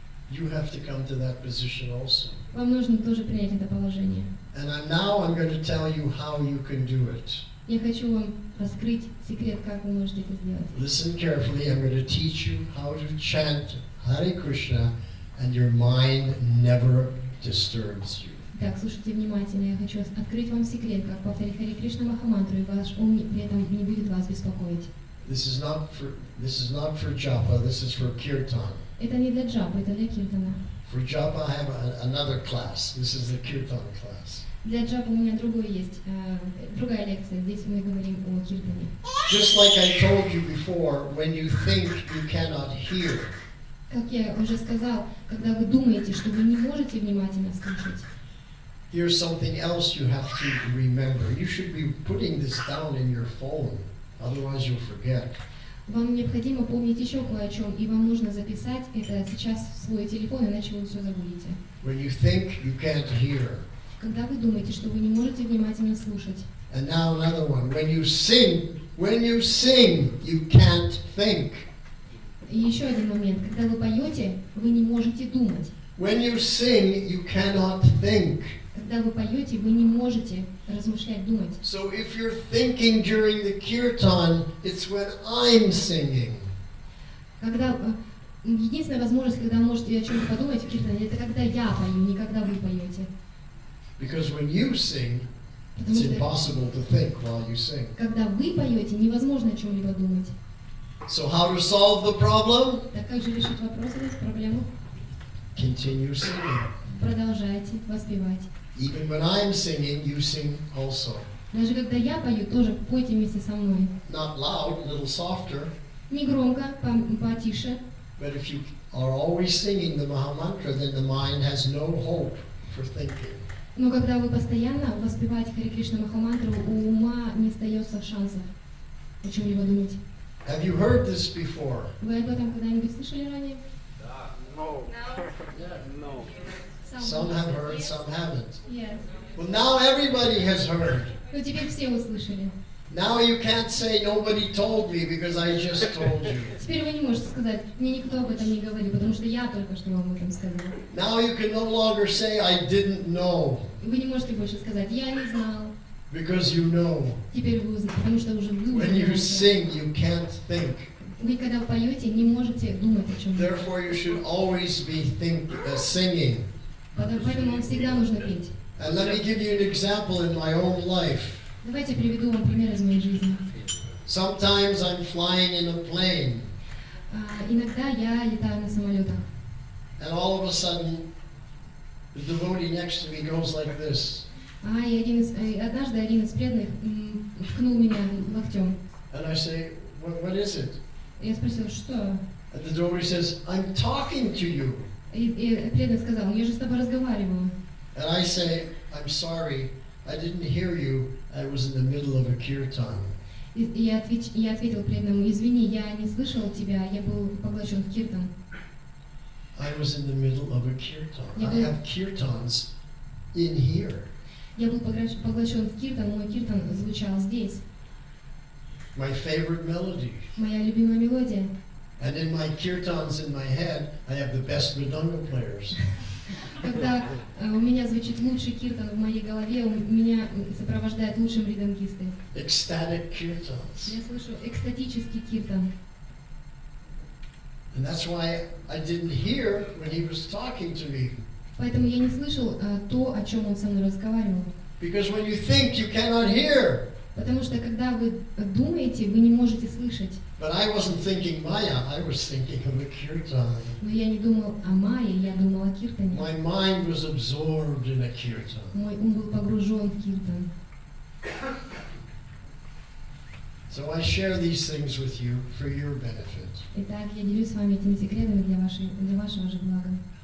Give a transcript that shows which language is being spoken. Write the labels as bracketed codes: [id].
[en] You have to come to that position also. [ru] Вам нужно тоже принять это положение. [en] And now I'm going to tell you how you can do it. [ru] Я хочу вам раскрыть секрет, как вы можете это сделать. [en] Listen carefully. I'm going to teach you how to chant Hare Krishna and your mind never disturbs you. [ru] Так, слушайте внимательно. Я хочу открыть вам секрет, как повторить Харе Кришна Махамантру, и ваш ум при этом не будет вас беспокоить. [en] This is not for japa. This is for kirtan. [ru] Это не для джапа, это для киртана. [en] For japa, I have another class. This is the kirtan class. [ru] Для джапа у меня другой есть, другая лекция. Здесь мы говорим о киртане. [en] Just like I told you before, when you think you cannot hear, [ru] Как я уже сказал, когда вы думаете, что вы не можете внимательно слушать, [en] here's something else you have to remember. You should be putting this down in your phone, otherwise you'll forget. [ru] вам необходимо помнить еще кое о чем, и вам нужно записать это сейчас в свой телефон, иначе вы все забудете. [en] When you think you can't hear. [ru] Когда вы думаете, что вы не можете внимательно слушать. [en] And now another one. When you sing, you can't think. [ru] И еще один момент. Когда вы поете, вы не можете думать. [en] When you sing, you cannot think. [ru] Когда вы поете, вы не можете размышлять, думать. [en] So if you're thinking during the kirtan, it's when I'm singing. [ru] Когда единственная возможность, когда вы можете о чем-то подумать в киртане, это когда я пою, не когда вы поете. [en] Because when you sing, it's impossible to think while you sing. [ru] Когда вы поете, невозможно о чем-либо думать. [en] So how to solve the problem? [ru] Так как же решить вопрос, эту проблему? [en] Continue singing. [ru] Продолжайте воспевать. [en] Even when I'm singing, you sing also. [ru] Даже когда я пою, тоже пойте вместе со мной. [en] Not loud, a little softer. [ru] Не громко, потише. [en] But if you are always singing the Maha Mantra, then the mind has no hope for thinking. [ru] Но когда вы постоянно воспеваете Харе Кришна Махамантру, у ума не остается шансов о чем-либо думать. [en] Have you heard this before? [ru] Вы об этом когда-нибудь слышали ранее? Да. [en] No. No. No. Some have heard, some haven't. Yes. Well, now everybody has heard. [ru] Ну теперь все услышали. [en] Now you can't say nobody told me because I just told you. [ru] Теперь вы не можете сказать, мне никто об этом не говорил, потому что я только что вам об этом сказал. [en] Now you can no longer say I didn't know [ru] И вы не можете больше сказать, я не знал. [en] because you know. [ru] Теперь вы узнаете, потому что уже вы [en] When you [ru] узнаете. [en] sing, you can't think. [ru] Вы когда поете, не можете думать о чем-то. [en] Therefore, you should always be singing. [ru] Поэтому вам всегда нужно петь. [en] And let me give you an example in my own life. [ru] Давайте приведу вам пример из моей жизни. [en] Sometimes I'm flying in a plane, [ru] Иногда я летаю на самолетах. [en] and all of a sudden, the devotee next to me goes like this. [ru] И однажды один из преданных ткнул меня локтем. [en] And I say, what is it? [ru] Я спросила, что? [en] And the devotee says, I'm talking to you. [ru] И преданный сказал, я же с тобой разговариваю. [en] And I say, I'm sorry, I didn't hear you. I was in the middle of a kirtan. [ru] И я ответил преданному, извини, я не слышал тебя, я был поглощен в киртан. [en] I was in the middle of a kirtan. I have kirtans in here. [ru] Я был поглощен в киртан, мой киртан звучал здесь. [en] My favorite melody. [ru] Моя любимая мелодия. [en] And in my kirtans in my head, I have the best mridanga players. [ru] Когда у меня звучит лучший киртан в моей голове, меня сопровождают лучшие мридангисты. [en] Ecstatic kirtans. [ru] Я слышу экстатический киртан. [en] And that's why I didn't hear when he was talking to me. [ru] Поэтому я не слышал то, о чем он со мной разговаривал. [en] Because when you think, you cannot hear. [ru] Потому что когда вы думаете, вы не можете слышать. [en] But I wasn't thinking Maya, I was thinking of a kirtan. [ru] Но я не думал о Майе, я думал о киртане. [en] My mind was absorbed in a kirtan. [ru] Мой ум был погружен в киртан. [en] So I share these things with you for your benefit. [ru] Итак, я делюсь с вами этими секретами для вашего же блага.